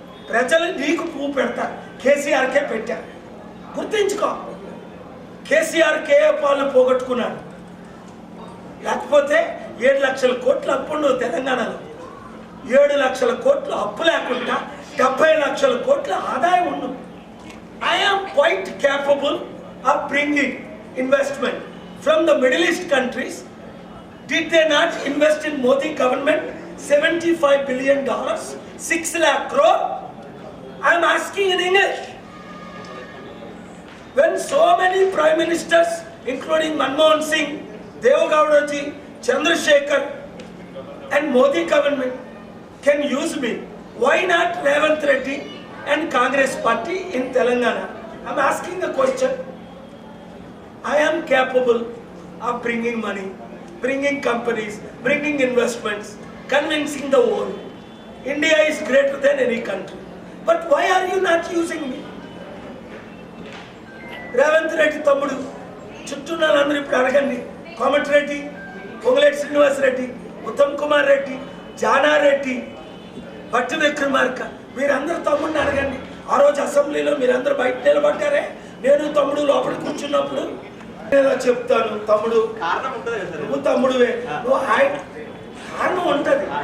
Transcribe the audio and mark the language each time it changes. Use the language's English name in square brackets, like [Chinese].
[Telugu] ప్రజలు నీకు పువ్వు పెడతారు. కేసీఆర్కే పెట్టారు, గుర్తించుకో. కేసీఆర్ కేఏ పాలు పోగొట్టుకున్నాడు, లేకపోతే 7 లక్షల కోట్ల అప్పుడు తెలంగాణలో 7 లక్షల కోట్లు అప్పు లేకుండా 70 లక్షల కోట్ల ఆదాయం ఉండు. [English] I'm quite capable of bringing investment from the Middle East countries. Did they not invest in Modi government $75 billion, 6 lakh crore? I am asking in English. When so many prime ministers, including Manmohan Singh, Deve Gowda ji, Chandrasekhar and Modi government can use me, why not Ravant Reddy and Congress party in Telangana? I am asking the question. I am capable of bringing money, bringing companies, bringing investments, convincing the world. India is greater than any country. But why are you not using me? [Telugu] Revanth Reddy తమ్ముడు చుట్టూ వాళ్ళందరూ ఇప్పుడు అడగండి. కోమటిరెడ్డి, పొంగులేటి శ్రీనివాస్ రెడ్డి, ఉత్తమ్ కుమార్ రెడ్డి, జానారెడ్డి, భట్టి విక్రమార్క, మీరందరూ తమ్ముడిని అడగండి. ఆ రోజు అసెంబ్లీలో మీరందరూ బయట నిలబడ్డారే, నేను తమ్ముడు లోపల కూర్చున్నప్పుడు నేను చెప్తాను, తమ్ముడు నువ్వు తమ్ముడువే, నువ్వు కారణం ఉంటుంది.